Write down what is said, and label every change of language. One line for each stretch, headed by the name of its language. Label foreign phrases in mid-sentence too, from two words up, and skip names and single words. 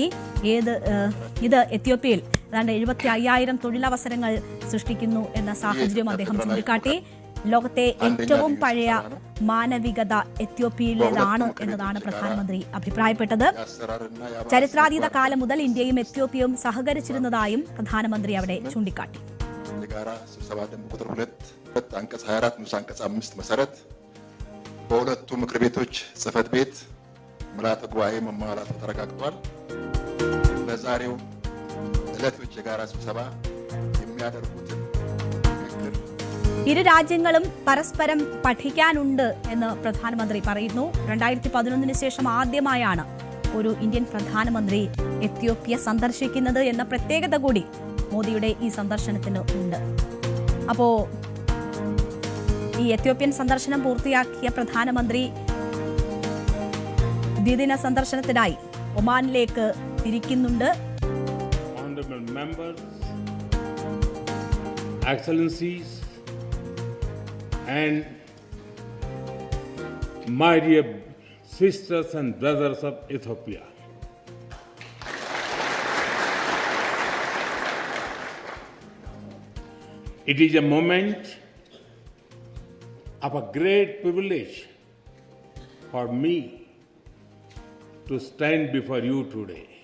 Malayalam: ഇത് എത്യോപ്യയിൽ ഏതാണ്ട് 75,000 തൊഴിലവസരങ്ങൾ സൃഷ്ടിക്കുന്നു എന്ന സാഹചര്യം അദ്ദേഹം ചൂണ്ടിക്കാട്ടി. ലോകത്തെ ഏറ്റവും പഴയ മാനവികത എത്യോപ്യയിലേതാണ് എന്നതാണ് പ്രധാനമന്ത്രി അഭിപ്രായപ്പെട്ടത്. ചരിത്രാതീത കാലം മുതൽ ഇന്ത്യയും എത്യോപ്യയും സഹകരിച്ചിരുന്നതായും പ്രധാനമന്ത്രി അവിടെ ചൂണ്ടിക്കാട്ടി.
Amharic: በሁለቱ ምክር ቤቶች ጽህፈት ቤት ምልዓተ ጉባኤ መሟላቱ ተረጋግጧል። ለዛሬው ዕለቶች የጋራ ስብሰባ የሚያደርጉትን ምክክር
Malayalam: ഇരു രാജ്യങ്ങളും പരസ്പരം പഠിക്കാനുണ്ട് എന്ന് പ്രധാനമന്ത്രി പറയുന്നു. 2011 ശേഷം ആദ്യമായാണ് ഒരു ഇന്ത്യൻ പ്രധാനമന്ത്രി എത്യോപ്യ സന്ദർശിക്കുന്നത് എന്ന പ്രത്യേകത കൂടി മോദിയുടെ ഈ സന്ദർശനത്തിന് ഉണ്ട്. അപ്പോ ഈ എത്യോപ്യൻ സന്ദർശനം പൂർത്തിയാക്കിയ പ്രധാനമന്ത്രി ദ്വിദിന സന്ദർശനത്തിനായി ഒമാനിലേക്ക് തിരിക്കുന്നുണ്ട്.
English: And my dear sisters and brothers of Ethiopia, it is a moment of a great privilege for me to stand before you today.